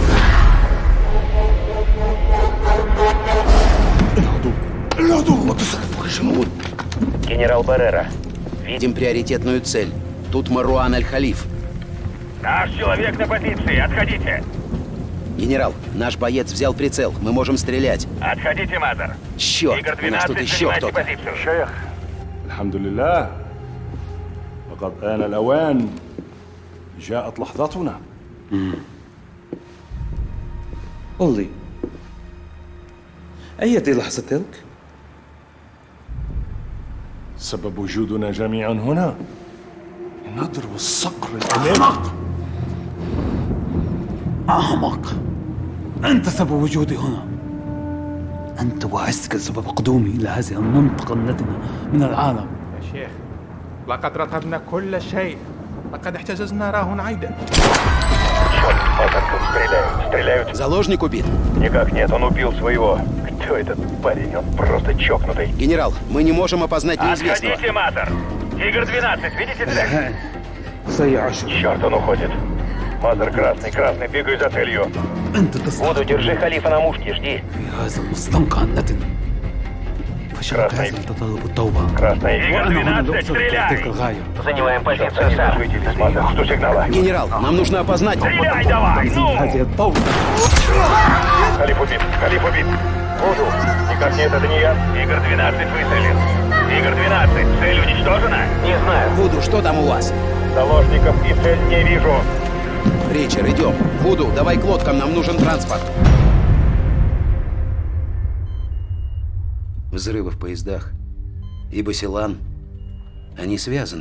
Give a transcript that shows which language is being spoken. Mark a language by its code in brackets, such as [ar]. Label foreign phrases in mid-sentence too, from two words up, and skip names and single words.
[ru] Генерал Баррера. Видим приоритетную цель. Тут Маруан Аль-Халиф. Наш человек на позиции, отходите. Генерал, наш боец взял прицел. Мы можем стрелять. Отходите, Мазер. Черт, Игорь у нас 12, тут еще занимайте кто-то. позицию. Шех. [ar] الحمد لله لقد آن الأوان جاءت لحظتنا قل لي أية لحظة تلك؟ سبب وجودنا جميعا هنا نضرب الصقر الأمامي أحمق أنت سبب وجودي هنا أنت وعزك سبب قدومي إلى هذه المنطقة النتنة من العالم يا شيخ لقد رتبنا كل شيء لقد احتجزنا راهن عيدا [ru] Черт, Мазер, тут стреляют. Стреляют. Заложник убит. Никак нет, он убил своего. Кто этот парень? Он просто чокнутый. Генерал, мы не можем опознать неизвестного. Отходите, Мазер. Тигр 12, видите цель? [ar] سيعشق [ru] Черт, он уходит. Мазер, красный, бегаю за целью. [ar] أنت تسعى [ru] Буду, держи халифа на мушке, жди. [ar] في هذا المستنقع النتن فشلك هذا يتطلب التوبة [ru] Красный. Тигр [ar] وأنا هنا [ru] 12, [ar] لأوصلك إلى تلك [ru] стреляй! [ar] الغاية [ru] Занимаем позицию, сэр. Выделись, Мазер, жду сигнала. Генерал, нам нужно опознать. Стреляй давай, ну! [ar] هذه الطاولة [ru] Халиф убит. Буду. Никак нет, это не я. Тигр 12 выстрелил. Тигр 12, цель уничтожена? Не знаю. Вуду, что там у вас? Заложников и цель не вижу. Ричард, идем. Вуду, давай к лодкам, нам нужен транспорт. Взрывы в поездах и Басилан, они связаны.